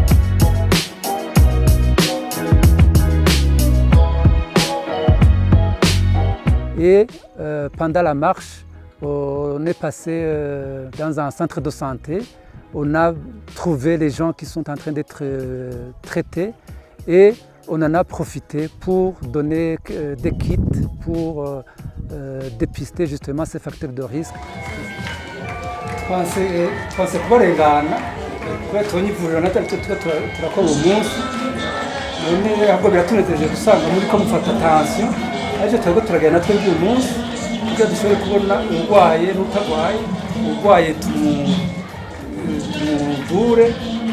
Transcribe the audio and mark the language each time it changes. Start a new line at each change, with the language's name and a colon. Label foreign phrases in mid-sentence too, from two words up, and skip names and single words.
French: Et pendant la marche, on est passé dans un centre de santé. On a trouvé les gens qui sont en train d'être traités et on en a profité pour donner des kits pour dépister justement ces facteurs de risque.
Rundi: Twanse kubarengana kubera tubonye ivuriro natwe turakora uwo munsi none ahubwo biratunejeje gusanga muriko mufata tension ariko turiko turagenda natwe uyu munsi kugira dushobore kubona urwaye n'utagwaye urwaye tumuvure